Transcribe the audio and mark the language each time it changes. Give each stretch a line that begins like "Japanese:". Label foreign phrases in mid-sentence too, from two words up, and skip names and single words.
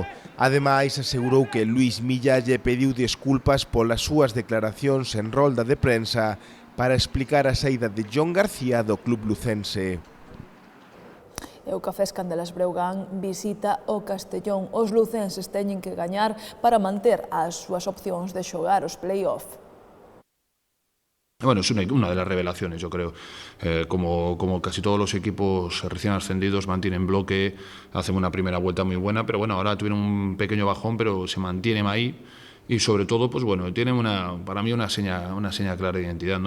Galician: Ademais, asegurou que Luís Milla lle pediu desculpas polas súas declaracións en rolda de prensa para explicar a saída de Jon García do club lucense. E o Cafés Candelas Breogán visita o Castellón. Os lucenses teñen que gañar para manter as súas opcións de xogar os play-off.
Spanish: Bueno, es una de las revelaciones, yo creo. Como casi todos los equipos recién ascendidos mantienen bloque, hacen una primera vuelta muy buena, pero bueno, ahora tuvieron un pequeño bajón, pero se mantienen ahí y sobre todo, pues bueno, tienen para mí una seña clara de identidad, ¿no?